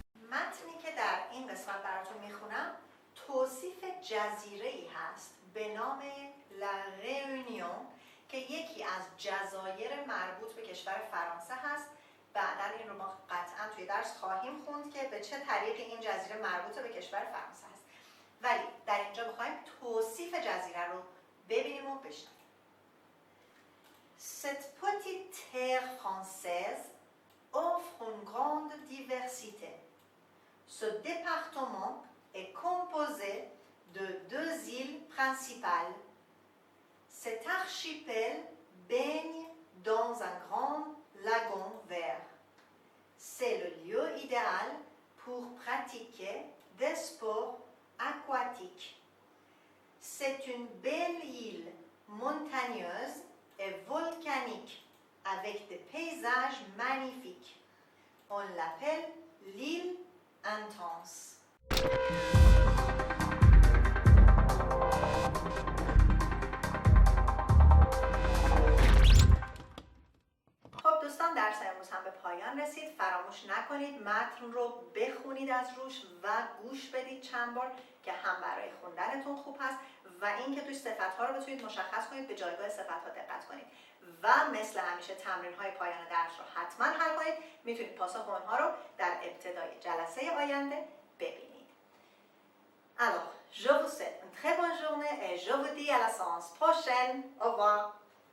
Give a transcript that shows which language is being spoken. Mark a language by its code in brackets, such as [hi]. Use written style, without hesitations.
[fa] متنی که در این قسمت براتون میخونم توصیف جزیره‌ای هست به نام La Réunion که یکی از جزایر مربوط به کشور فرانسه هست. بعداً این رو ما قطعاً توی درس خواهیم خوند که به چه طریقی این جزیره مربوط به کشور فرانسه هست. ولی در اینجا می‌خوایم توصیف جزیره رو ببینیم و بشنویم. [fr] Cette petite terre française offre une grande diversité. Ce département est composé de 2 îles principales. Cet archipel baigne dans un grand lagon vert. C'est le lieu idéal pour pratiquer des sports aquatiques. C'est une belle île montagneuse et volcanique avec des paysages magnifiques. On l'appelle l'île Intense. [fa] خب دوستان درس امروز هم به پایان رسید. فراموش نکنید، متن رو بخونید از روش و گوش بدید چند بار که هم برای خوندنتون خوب هست و اینکه توی صفت‌ها رو بتونید مشخص کنید، به جایگاه صفت‌ها دقت کنید و مثل همیشه تمرین‌های پایان درس رو حتما حل کنید. میتونید پاسخ اونها رو در ابتدای جلسه آینده ببینید. [fr] Alors, je vous souhaite une très bonne journée et je vous dis à la séance prochaine. Au revoir.